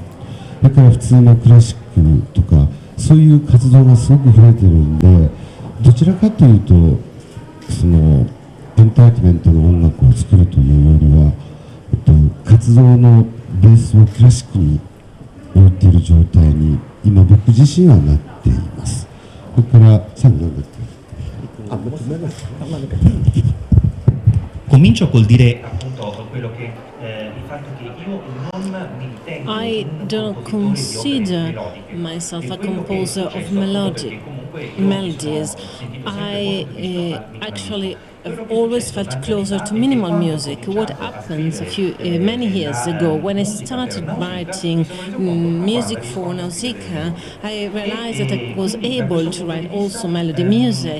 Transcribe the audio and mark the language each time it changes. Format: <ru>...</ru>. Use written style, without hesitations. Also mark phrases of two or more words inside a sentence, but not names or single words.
<ja>だから普通のクラシックとかそういう活動がすごく増えてるんで、どちらかというとそのエンターテイメントの音楽を作るというよりは、活動のベースをクラシックに置いている状態に今僕自身はなっています。それから最後なんだっけ。</ja> <it>Comincio col dire appunto quello che il fatto che io non mi ritengo</it> <en>I don't consider myself a composer of melodies. I actually have always felt closer to minimal music. What happens many years ago, when I started writing music for Nausicaa, I realized that I was able to write also melody music.</en>